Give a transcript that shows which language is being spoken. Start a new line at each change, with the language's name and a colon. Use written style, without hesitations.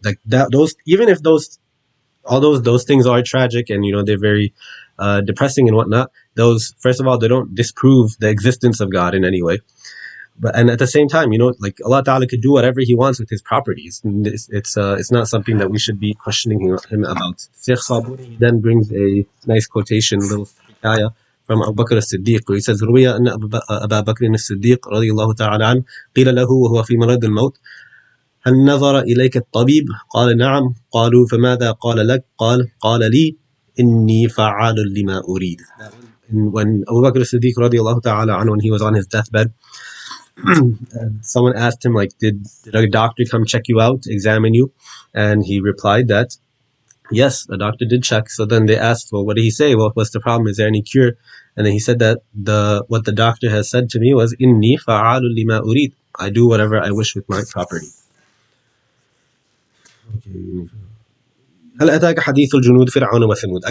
English: Like that, those, even if those things are tragic and they're very depressing and whatnot, those, first of all, they don't disprove the existence of God in any way. But and at the same time, like Allah Ta'ala could do whatever He wants with His properties. And it's not something that we should be questioning him about. Sheikh Sabuni then brings a nice quotation, little hikayah from Abu Bakr as-Siddiq, where he says,
Arabic: "روي أن أبا بكر الصديق رضي الله تعالى عنه قيل له وهو في مرض الموت هل نظر إليك الطبيب؟ قال نعم. قالوا فماذا قال لك؟ قال لي إني فعال لما أريد."
English: And when Abu Bakr as-Siddiq
Arabic: رضي الله تعالى عنه,
English: when he was on his deathbed, someone asked him, like, did a doctor come check you out, examine you? And he replied that yes, the doctor did check. So then they asked, well, what did he say? Well, what's the problem? Is there any cure? And then he said that what the doctor has said to me was,
Arabic: inni fa'alu lima urid,
English: I do whatever I wish with my property.
Arabic: هل أتاك حديث الجنود فرعون وثمود.